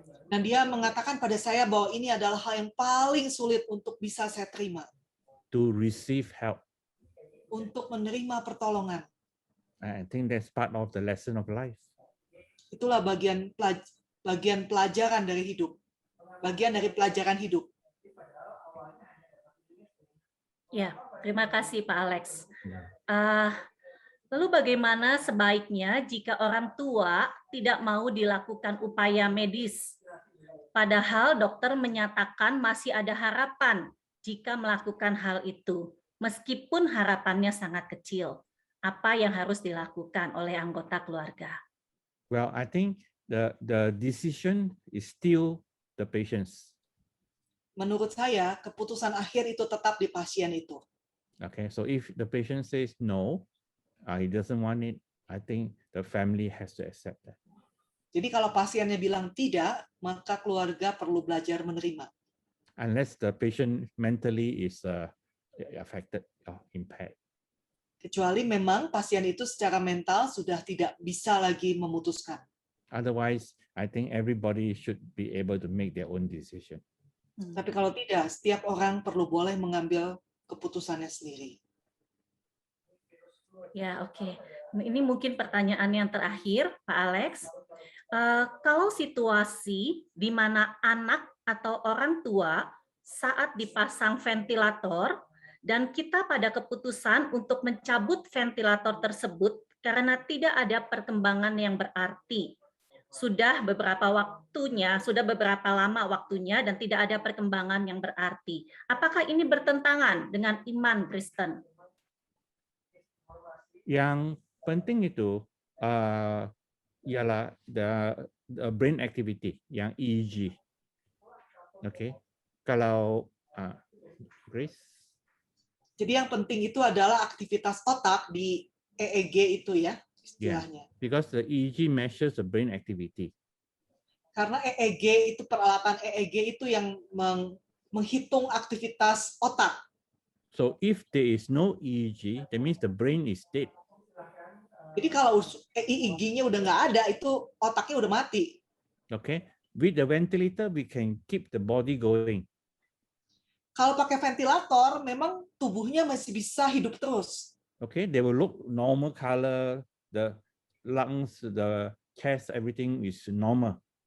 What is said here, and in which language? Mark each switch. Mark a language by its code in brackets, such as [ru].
[id] Dan dia mengatakan pada saya bahwa ini adalah hal yang paling sulit untuk bisa saya terima. [en] To receive help. [id] Untuk menerima pertolongan. [en] I think that's part of the lesson of life. [id] Itulah bagian pelajaran dari hidup. Bagian dari pelajaran hidup. Ya, terima kasih Pak Alex. Lalu bagaimana sebaiknya jika orang tua tidak mau dilakukan upaya medis? Padahal dokter menyatakan masih ada harapan jika melakukan hal itu, meskipun harapannya sangat kecil. Apa yang harus dilakukan oleh anggota keluarga? [en] Well, I think the decision is still the patient's. [id] Menurut saya, keputusan akhir itu tetap di pasien itu. [en] Okay, so if the patient says no, he doesn't want it, I think the family has to accept that. [id] Jadi kalau pasiennya bilang tidak, maka keluarga perlu belajar menerima. [en] Unless the patient mentally is affected or impaired. [id] Kecuali memang pasien itu secara mental sudah tidak bisa lagi memutuskan. [en] Otherwise, I think everybody should be able to make their own decision. [id] Tapi kalau tidak, setiap orang perlu boleh mengambil keputusannya sendiri. Ya, oke. Ini mungkin pertanyaan yang terakhir, Pak Alex. Kalau situasi di mana anak atau orang tua saat dipasang ventilator dan kita pada keputusan untuk mencabut ventilator tersebut karena tidak ada perkembangan yang berarti. Sudah beberapa lama waktunya dan tidak ada perkembangan yang berarti. Apakah ini bertentangan dengan iman Kristen? Yang penting itu ialah [en] the brain activity, [id] yang EEG. Okay, kalau Grace. Jadi yang penting itu adalah aktivitas otak di EEG itu ya istilahnya. [en] Yeah, because the EEG measures the brain activity. [id] Karena EEG itu peralatan EEG itu yang menghitung aktivitas otak. [en] So if there is no EEG, that means the brain is dead. [id] Jadi kalau EEG-nya udah nggak ada, itu otaknya udah mati. [en] Okay, with the ventilator we can keep the body going. [id] Kalau pakai ventilator, memang tubuhnya masih bisa hidup terus. [en] Okay, they will look normal color, the lungs, the chest, everything is normal.